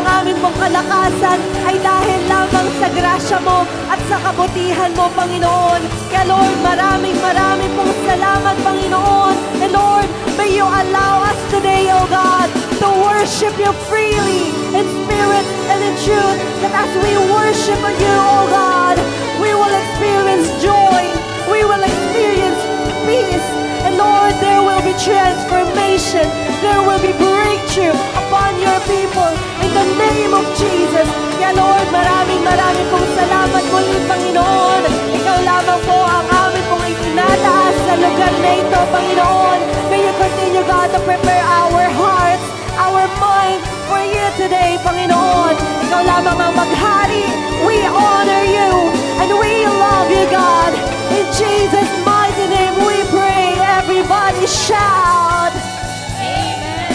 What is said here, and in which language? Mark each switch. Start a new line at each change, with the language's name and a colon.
Filipino: ang amin pong kalakasan ay dahil lamang sa grasya mo at sa kabutihan mo, Panginoon. Kaya Lord, maraming pong salamat, Panginoon.
English: And Lord, may you allow us today, O God, to worship you freely in spirit and in truth. That as we worship you, O God, we will experience joy. We will experience peace. And Lord, there will be transformation. There will be breakthrough upon your people in the name of Jesus.
Filipino: Kaya Lord, maraming pong salamat muli, Panginoon. Ikaw lamang po ang amin pong itinataas sa lugar na ito, Panginoon.
English: May you continue, God, to prepare our hearts, our mind for you today, Panginoon.
Filipino: Ikaw lamang ang maghari.
English: We honor you and we love you, God. In Jesus' mighty name we pray. Everybody shout. Amen.